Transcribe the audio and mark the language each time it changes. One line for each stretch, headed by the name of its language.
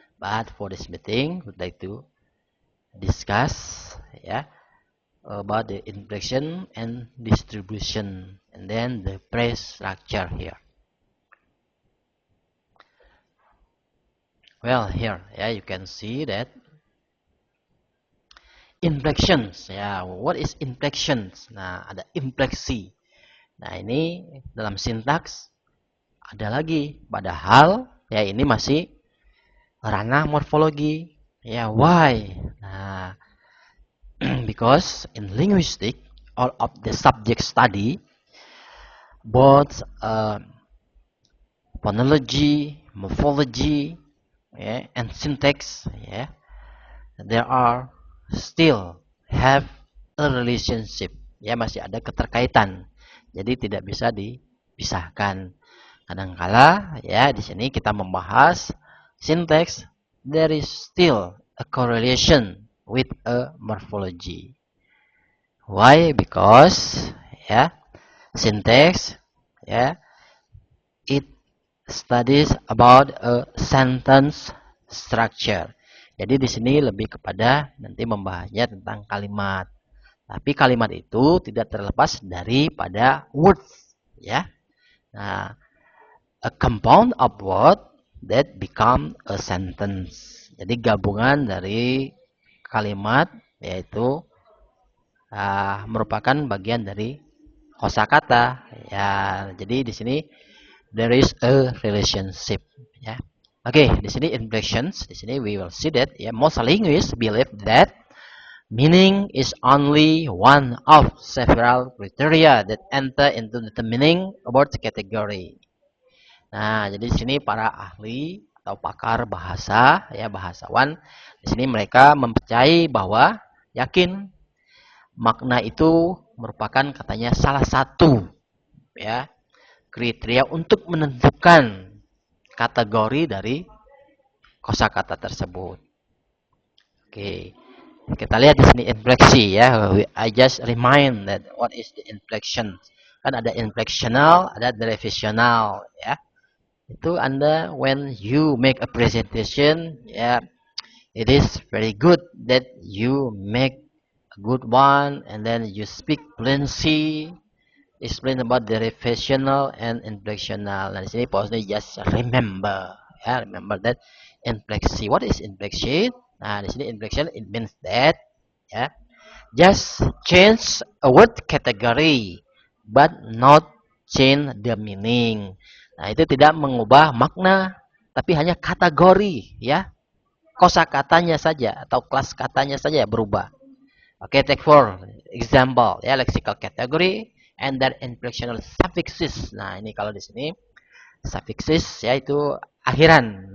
English: But for this meeting, we'd like to discuss, about the inflection and distribution, and then the phrase structure here. Well, here, you can see that inflections. What is inflections?
Indonesian: Nah, ada infleksi. Nah, ini dalam sintaks ada lagi. Padahal, ini masih ranah morfologi. Why?
English: Nah, because in linguistic, all of the subject study, both phonology, morphology, and syntax, there are still have a relationship.
Indonesian: Masih ada keterkaitan. Jadi tidak bisa dipisahkan. Kadangkala, di sini kita membahas
English: syntax, there is still a correlation with a morphology. Why? Because, syntax, it studies about a sentence structure.
Indonesian: Jadi di sini lebih kepada nanti membahasnya tentang kalimat. Tapi kalimat itu tidak terlepas daripada
English: words, Nah, a compound of word that become a sentence.
Indonesian: Jadi gabungan dari kalimat, yaitu merupakan bagian dari kosakata. Jadi di sini
English: there is a relationship.
Indonesian: Oke, di sini
English: inflections. Di sini we will see that most linguists believe that meaning is only one of several criteria that enter into determining a word category.
Indonesian: Nah, jadi di sini para ahli atau pakar bahasa, bahasawan, di sini mereka mempercayai bahwa yakin makna itu merupakan katanya salah satu kriteria untuk menentukan kategori dari kosakata tersebut.
English: Oke.
Indonesian: Kita lihat di sini infleksi
English: I just remind that what is the inflection.
Indonesian: Kan ada inflectional, ada derivational Itu Anda
English: when you make a presentation, it is very good that you make a good one and then you speak fluency, explain about derivational and inflectional.
Indonesian: Nah, di sini
English: pause just remember, remember that infleksi. What is inflection?
Indonesian: Nah, di sini
English: inflection it means that, just change a word category, but not change the meaning.
Indonesian: Nah, itu tidak mengubah makna, tapi hanya kategori, kosakatanya saja atau kelas katanya saja berubah.
English: Oke, take for example, lexical category and then inflectional suffixes.
Indonesian: Nah, ini kalau di sini suffixes itu akhiran.